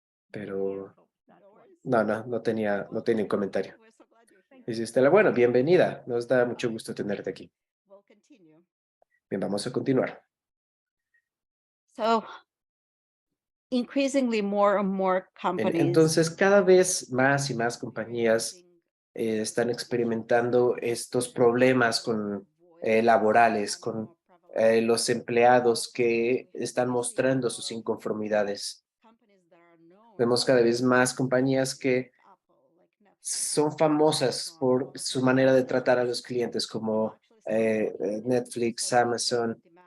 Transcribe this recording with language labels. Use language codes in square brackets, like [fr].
[es] Pero no tenía un comentario. Dice Estela, bueno, bienvenida, nos da mucho gusto tenerte aquí. Bien, vamos a continuar. [en] So increasingly more and more companies. [es] Entonces, cada vez más y más compañías están experimentando estos problemas laborales, con los empleados que están mostrando sus inconformidades. Vemos cada vez más compañías que son famosas por su manera de tratar a los clientes, como Netflix, Amazon.